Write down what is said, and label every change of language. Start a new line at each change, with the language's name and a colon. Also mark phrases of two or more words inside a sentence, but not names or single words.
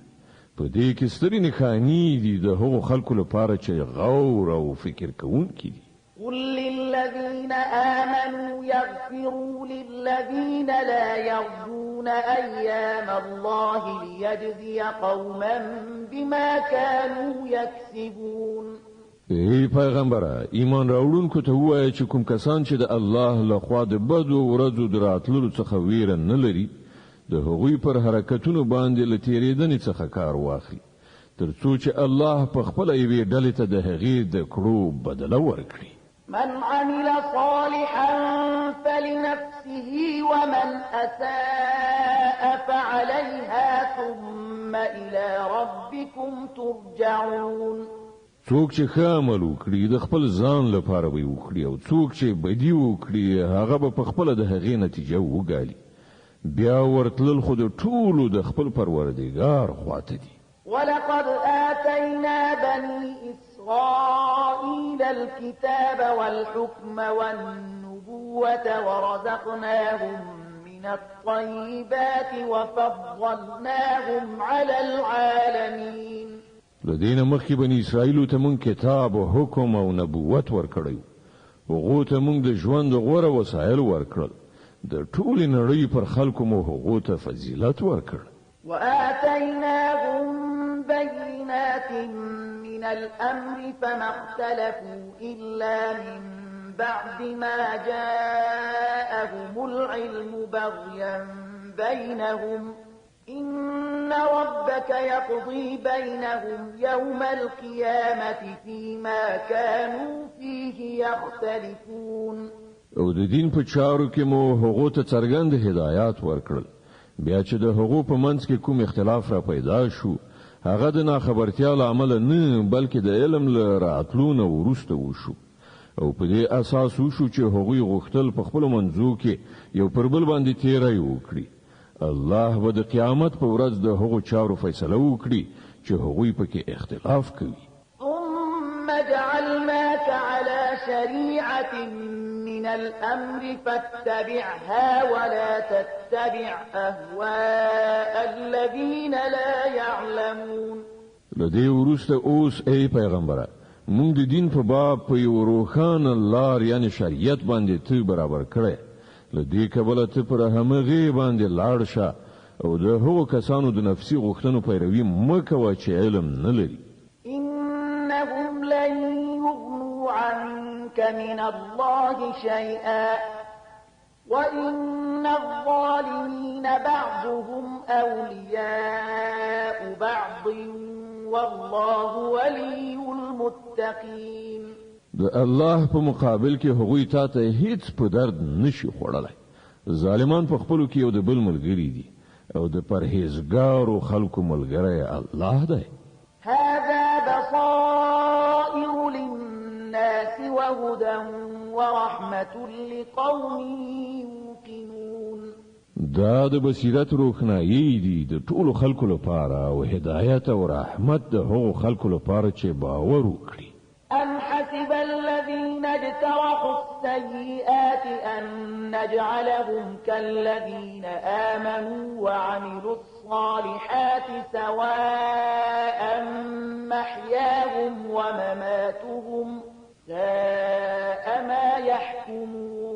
Pashto: په دې کې سترې نښانې دي د هغو خلکو لپاره چې غور او فکر کوونکي دي.
Arabic: قل للذين آمنوا يغفروا للذين لا يرجون أيام الله ليجزي قوما بما كانوا يكسبون.
Pashto: ای پیغمبره ایمان راوړونکو ته وایي چې کوم کسان چې د الله له خوا د بدو ورځو دراتلو څخه ویره نه لري د هغوی پر حرکتونو باندې له تیریدنې څخه کار واخلي ترڅو چې الله په خپله یوې ډلې ته د هغې د کړو بدله ورکړي.
Arabic: من عمل صالحا فلنفسه ومن أساء فعليها ثم إلى ربكم ترجعون.
Pashto: څوک چې ښه عمل وکړي د خپل ځان لپاره به وکړي او څوک چې بدي وکړي هغه به په خپله د هغې نتیجه وګالي. بیا ورتلل خو د ټولو د خپل پروردګار خواته دي.
Arabic: ولقد آتينا بني إسرائيل الكتاب والحكم والنبوة ورزقناهم من الطيبات وفضلناهم على العالمين.
Pashto: لدينا مخي بني إسرائيل تمن كتاب وحكم او نبوت ورکړیو. هغه ته موږ د ژوند غوره وسایل ورکړل. د ټول نړۍ پر خلکو مو هغه ته فضیلت ورکړ.
Arabic: وآتيناهم بينات من الأمر فما اختلفوا إلا من بعد ما جاءهم العلم بغيا بينهم إن ربك يقضي بينهم يوم القيامة فيما كانوا فيه يختلفون.
Pashto: او د دین په چارو کې مو هغه ته څرګند هدایات ورکړل. بیا چې د هغو په منځ کې کوم اختلاف را پیدا شو هغه د ناخبرتیا له امله نه بلکې د علم له راتلو نه وروسته وشو او په دې اساس وشو چې هغوی غوښتل په خپل منځو کې یو پر بل باندې تیری وکړي. الله به د قیامت په ورځ د هغو چارو فیصله وکړي چې هغوی پکې اختلاف کوي.
Arabic: ثم جعلناك على شريعة من الأمر فاتبعها ولا تتبع أهواء الذين لا يعلمون.
Pashto: لدې ورسته اوس ای پیغمبره موږ د دین په باب په یو روښانه لار یعنی شریعت باندې ته برابر کړې. لدې کبله ته پر همغه باندې لاړ شه او د هغو کسانو د نفسي غوښتنو پیروي مکوه چې علم نه لري.
Arabic: إنهم لن يغنوا عنك من الله شيئا وإن الظالمين بعضهم أولياء بعض والله ولي المتقين.
Pashto: د الله په مقابل کې هغوی ته هیڅ په درد نشي خوړلای. ظالمان په خپلو کې یو د بل ملګری دي او د پرهیزګارو خلکو ملګری الله دی.
Arabic: هذا بصائر للناس وهدى ورحمة لقوم يوقنون.
Pashto: دا د بصیرت روښنايي دي د ټولو خلکو لپاره او هدایت او رحمت د هغو خلکو لپاره چې باور وکړي.
Arabic: أم حسب الذين اجترحوا السيئات أن نجعلهم كالذين آمنوا وعملوا الصالحات سواء محياهم ومماتهم ساء ما يحكمون.